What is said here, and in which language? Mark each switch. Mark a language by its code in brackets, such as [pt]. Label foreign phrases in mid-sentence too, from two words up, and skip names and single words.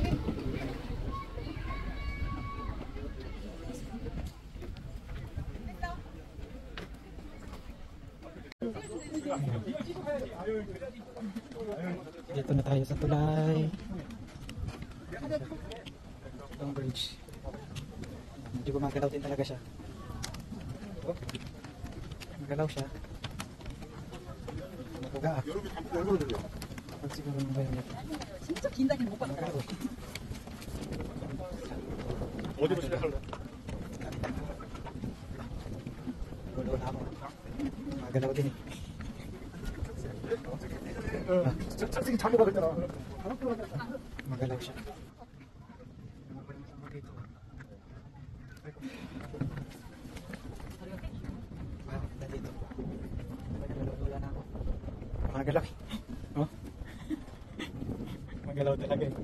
[tl] Dito na tayo sa tulay. Itong bridge. Medyo gumagalaw din talaga siya. Oh, gumagalaw siya. Mabuga ah. Pag siguro nung bayan natin. [ko] 진짜 긴다긴 못 봤다. 어디로 시작할래? [tl] Gulo na ako. Magalaw din eh. sige, [ko] 잡고 가겠잖아. [tl] Magalaw siya. Ano pa yung sama dito? Wow, dito. Wala na ako. Magalaw eh. Oh. Magalaw talaga eh.